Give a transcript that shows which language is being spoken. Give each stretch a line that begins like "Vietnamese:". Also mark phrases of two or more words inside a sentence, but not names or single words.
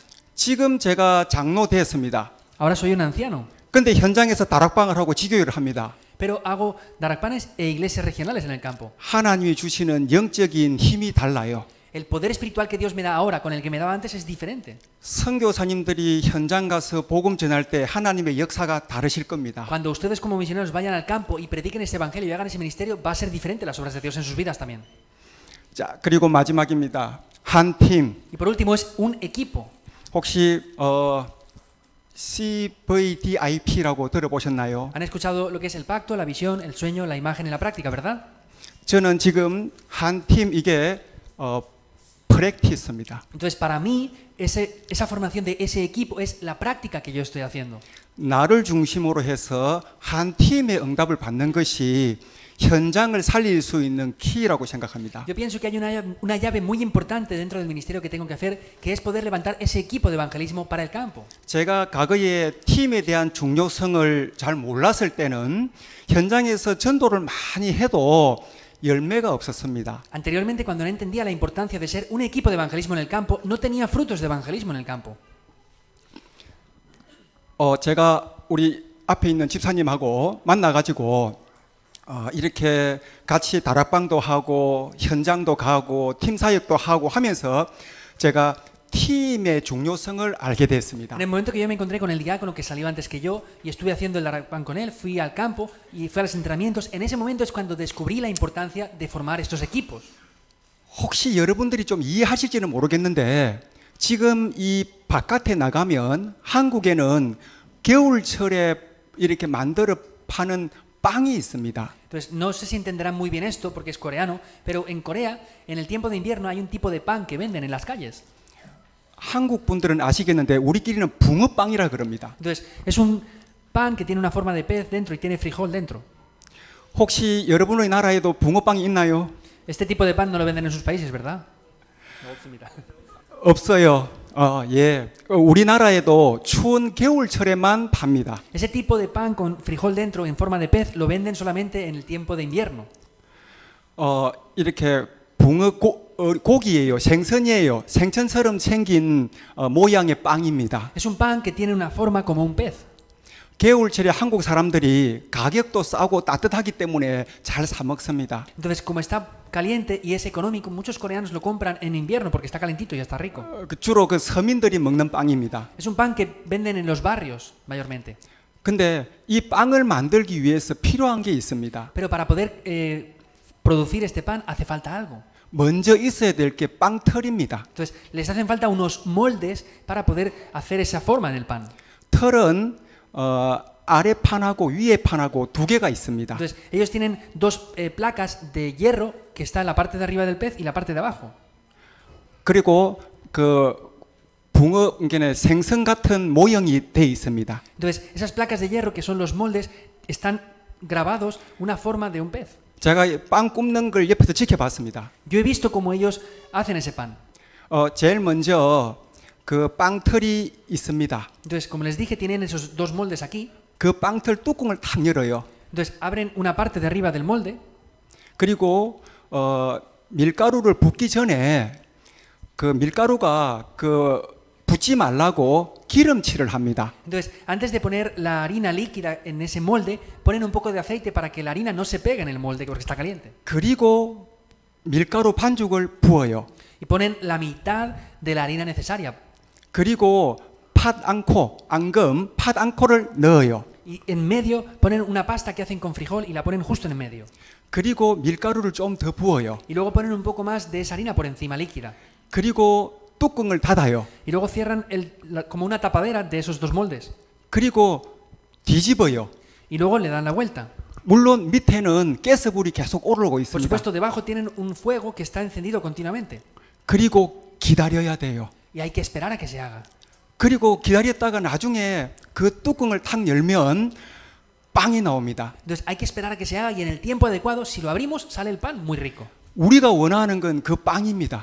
Korean: 지금 제가 장로 됐습니다.
Spanish: Ahora soy un anciano,
Korean: 근데 현장에서 다락방을 하고 지교회를 합니다.
Spanish: pero hago darakpanes e iglesias regionales en el campo.
Korean: 하나님이 주시는 영적인 힘이 달라요.
Spanish: El poder espiritual que Dios me da ahora con el que me daba antes es diferente.
Korean: 선교사님들이 현장 가서 복음 전할 때 하나님의 역사가 다르실 겁니다.
Spanish: Cuando ustedes como misioneros vayan al campo y prediquen ese evangelio y hagan ese ministerio, va a ser diferente las obras de Dios en sus vidas también.
Korean: 자, 그리고 마지막입니다. 한 팀.
Spanish: Y por último es un equipo.
Korean: 혹시 CVDIP라고 들어보셨나요?
Spanish: Han escuchado lo que es el pacto, la visión, el sueño, la imagen y la práctica, ¿verdad?
Korean: 저는 지금 한 팀 이게 프랙티스입니다.
Spanish: Entonces, para mí, esa formación de ese equipo es la práctica que yo estoy haciendo.
Korean: 나를 중심으로 해서 한 팀의 응답을 받는 것이 현장을 살릴 수 있는 키라고 생각합니다.
Spanish: Yo pienso que hay una llave muy importante dentro del ministerio que tengo que hacer, que es poder levantar ese equipo de evangelismo para el campo.
Korean: 제가 과거에 팀에 대한 중요성을 잘 몰랐을 때는 현장에서 전도를 많이 해도 열매가 없었습니다.
Spanish: Anteriormente, cuando no entendía la importancia de ser un equipo de evangelismo en el campo, no tenía frutos de evangelismo en el campo.
Korean: 제가 우리 앞에 있는 집사님하고 만나가지고 이렇게 같이 다락방도 하고 현장도 가고 팀 사역도 하고 하면서 제가 팀의 중요성을 알게 됐습니다.
Spanish: En el momento que yo me encontré con el diácono que salió antes que yo y estuve haciendo el Darapán con él, fui al campo y fui a los entrenamientos, en ese momento es cuando descubrí la importancia de formar estos equipos.
Korean: 혹시 여러분들이 좀 이해하실지는 모르겠는데 지금 이 바깥에 나가면 한국에는 겨울철에 이렇게 만들어 파는 빵이 있습니다.
Spanish: Entonces, no sé si entenderán muy bien esto porque es coreano, pero en Corea, en el tiempo de invierno, hay un tipo de pan que venden en las calles.
Korean: 한국 분들은 아시겠는데 우리끼리는 붕어빵이라 그럽니다.
Spanish: Entonces, es un pan que tiene una forma de pez dentro y tiene frijol dentro.
Korean: 혹시 여러분의 나라에도 붕어빵이 있나요?
Spanish: Este tipo de pan no lo venden en sus países, ¿verdad?
Korean: 없어요. 예. 우리나라에도 추운 겨울철에만 팝니다.
Spanish: Ese tipo de pan con frijol dentro en forma de pez lo venden solamente en el tiempo de invierno.
Korean: 이렇게 고기예요. 생선이에요. 생선처럼 생긴 모양의 빵입니다.
Spanish: Es un pan que tiene una forma como un pez.
Korean: 겨울철에 한국 사람들이 가격도 싸고 따뜻하기 때문에 잘 사 먹습니다.
Spanish: Entonces, como está caliente y es económico, muchos coreanos lo compran en invierno porque está calentito y está rico.
Korean: 주로 그 서민들이 먹는 빵입니다.
Spanish: Es un pan que venden en los barrios, mayormente.
Korean: 근데 이 빵을 만들기 위해서 필요한 게 있습니다.
Spanish: Pero para poder producir este pan hace falta algo.
Korean: 먼저 있어야 될 게 빵틀입니다.
Spanish: Entonces, les hacen falta unos moldes para poder hacer esa forma en el pan.
Korean: 틀은 아래 판하고 위에 판하고 두 개가 있습니다.
Spanish: Entonces, ellos tienen dos placas de hierro que está en la parte de arriba del pez y la parte de abajo.
Korean: 그리고 그 붕어 그러니까 생선 같은 모형이 돼 있습니다.
Spanish: Entonces, esas placas de hierro que son los moldes están grabados una forma de un pez.
Korean: 제가 빵 굽는 걸 옆에서 지켜봤습니다.
Spanish: Yo he visto cómo ellos hacen ese pan.
Korean: 제일 먼저 그 빵틀이 있습니다.
Spanish: Entonces, como les dije, tienen esos dos moldes aquí.
Korean: 그 빵틀 뚜껑을 탁 열어요.
Spanish: Entonces, abren una parte de arriba del molde.
Korean: 그리고 밀가루를 붓기 전에 그 밀가루가 그 붓지 말라고 기름칠을 합니다.
Spanish: Entonces, antes de poner la harina líquida en ese molde, ponen un poco de aceite para que la harina no se pegue en el molde porque está caliente.
Korean: 그리고 밀가루 반죽을 부어요.
Spanish: Y ponen la mitad de la harina necesaria.
Korean: 그리고 앙금, 팥앙코를 넣어요.
Spanish: Y en medio ponen una pasta que hacen con frijol y la ponen justo en el medio.
Korean: 그리고 밀가루를 좀 더 부어요.
Spanish: Y luego ponen un poco más de esa harina por encima líquida.
Korean: 그리고 뚜껑을 닫아요.
Spanish: Y luego cierran como una tapadera de esos dos moldes.
Korean: 그리고 뒤집어요.
Spanish: Y luego le dan la vuelta.
Korean: 물론 밑에는 가스불이 계속 오르고
Spanish: Por
Korean: 있습니다.
Spanish: supuesto, debajo tienen un fuego que está encendido continuamente.
Korean: 그리고 기다려야 돼요.
Spanish: Y hay que esperar a que se haga.
Korean: 그리고 기다렸다가 나중에 그 뚜껑을 탁 열면 빵이 나옵니다.
Spanish: Entonces hay que esperar a que se haga y en el tiempo adecuado, si lo abrimos, sale el pan muy rico.
Korean: 우리가 원하는 건 그 빵입니다.